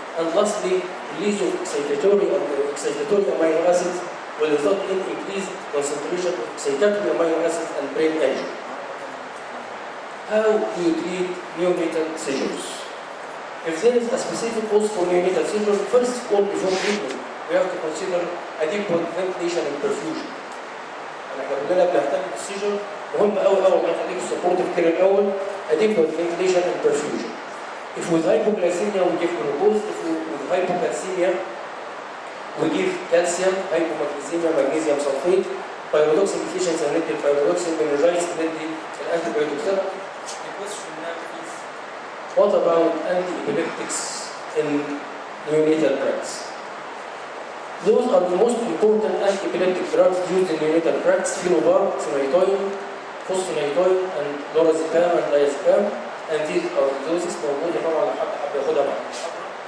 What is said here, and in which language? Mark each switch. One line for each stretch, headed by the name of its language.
English: And lastly, release of excitatory amino acids will result in increased concentration of excitatory amino acids and brain injury. How do you treat neonatal seizures? If there is a specific cause for neonatal seizure, first of all, before treatment, we have to consider adequate ventilation and perfusion.
Arabic: احنا كلنا بنهتم بالسيجر، مهم قوي قوي الله يخليك السبورتيف كير الاول،
English: adequate ventilation and perfusion. If with hypoglycemia, we give glucose. If with hypocalcemia, we give calcium, hypomagnesemia, magnesium sulfate, pyridoxine deficiency, and
Arabic: ندي
English: pyridoxine, meningitis, ندي antibiotic therapy. The question now is, what about anti-epileptics in neonatal practice? Those are the most important anti-epileptic drugs used in neonatal practice: phenobarb, phenytoin, phosphonatoin, and lorazepam and diazepam. anti-orthosis
Arabic: موجودة طبعا لو حد حب ياخدها بعد المحاضرة.